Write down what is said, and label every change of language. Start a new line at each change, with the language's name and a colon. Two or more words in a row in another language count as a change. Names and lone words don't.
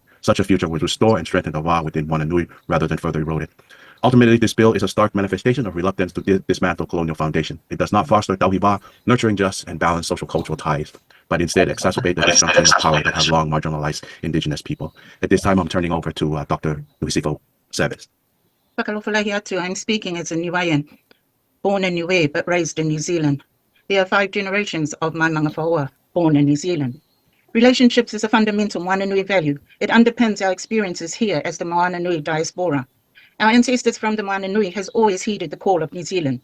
English: Such a future would restore and strengthen the va within Moana Nui rather than further erode it. Ultimately, this bill is a stark manifestation of reluctance to dismantle colonial foundation. It does not foster tauhiba, nurturing just and balanced social cultural ties, but instead exacerbate the destruction of power that have long marginalized indigenous people. At this time, I'm turning over to Dr. Nuhisifa Seve.
Niuean: Whakalofalahi atu,
English: I'm speaking as a Niuean, born in Niue but raised in New Zealand. There are 5 generations of my mangawhaoa born in New Zealand. Relationships is a fundamental Moana Nui value. It underpins our experiences here as the Moana Nui diaspora. Our ancestors from the Moana Nui has always heeded the call of New Zealand.